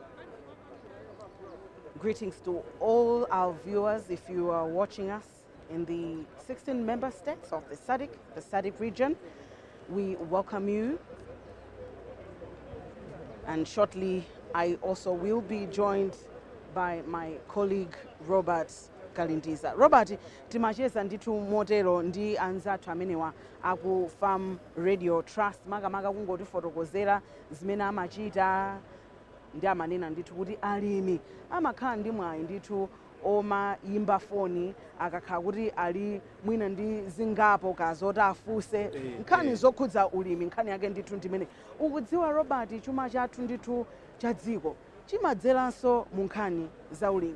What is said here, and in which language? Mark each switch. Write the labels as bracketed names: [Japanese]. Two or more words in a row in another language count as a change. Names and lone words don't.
[English] Greetings to all our viewers. If you are watching us in the 16 member states of the Sadc region, we welcome you. And shortly, I also will be joined by my colleague Robert Kalindiza. [Nyanja] Robert, timacheza nditu motero ndi anzathu amenewa aku Farm Radio Trust makamaka kungotifotokozera zimene amachita ndi amanena ndithu kuti alimi amakhala ndi mwayi ndithu omayimba foni akakhala kuti ali mwina ndi zingapo kazoti afunse nkhani zokhudza ulimi, nkhani yake ndithu ndimene ukudziwa Robert, chuma chathu ndithu cha dziko chimadzeranso mu nkhani za ulimi.